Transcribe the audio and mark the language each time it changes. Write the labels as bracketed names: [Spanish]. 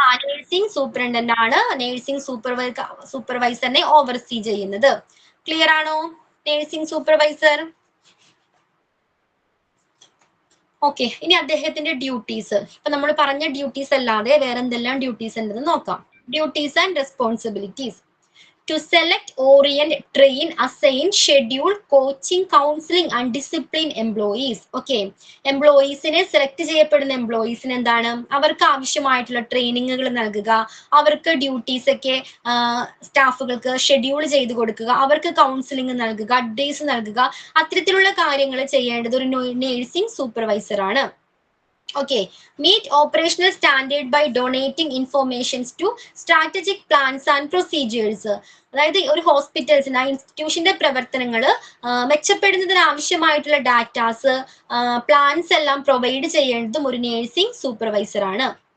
[Malayalam] Nursing superintendent ആണ് nursing സൂപ്പർവൈസറിനെ oversee ചെയ്യുന്നത്. Clear ആണോ? Nursing supervisor. ഓക്കെ, ഇനി അദ്ദേഹത്തിന്റെ ഡ്യൂട്ടീസ്. ഇപ്പൊ നമ്മൾ പറഞ്ഞ ഡ്യൂട്ടീസ് അല്ലാതെ വേറെ എന്തെല്ലാം ഡ്യൂട്ടീസ് ഉണ്ടെന്ന് നോക്കാം. Duties and responsibilities: [English] to select, orient, train, assign, schedule, coaching, counseling and discipline employees. [Malayalam] Okay, എംപ്ലോയീസിനെ select ചെയ്യപ്പെടുന്ന എംപ്ലോയീസിന് എന്താണ് അവർക്ക് ആവശ്യമായിട്ടുള്ള ട്രെയിനിങ്ങുകൾ നൽകുക, അവർക്ക് ഡ്യൂട്ടീസ് ഒക്കെ സ്റ്റാഫുകൾക്ക് ഷെഡ്യൂൾ ചെയ്ത് കൊടുക്കുക, അവർക്ക് കൗൺസിലിംഗ് നൽകുക, അഡ്വൈസ് നൽകുക, അത്തരത്തിലുള്ള കാര്യങ്ങൾ ചെയ്യേണ്ടത് ഒരു നഴ്സിംഗ് സൂപ്പർവൈസർ ആണ്. [English] Okay, meet operational standard by donating informations to strategic plans and procedures. [Malayalam] അതായത് ഒരു ഹോസ്പിറ്റൽസിന് ഇൻസ്റ്റിറ്റ്യൂഷന്റെ പ്രവർത്തനങ്ങൾ മെച്ചപ്പെടുന്നതിന് ആവശ്യമായിട്ടുള്ള ഡാറ്റാസ് പ്ലാൻസ് എല്ലാം പ്രൊവൈഡ് ചെയ്യേണ്ടതും ഒരു നഴ്സിംഗ് സൂപ്പർവൈസർ ആണ്.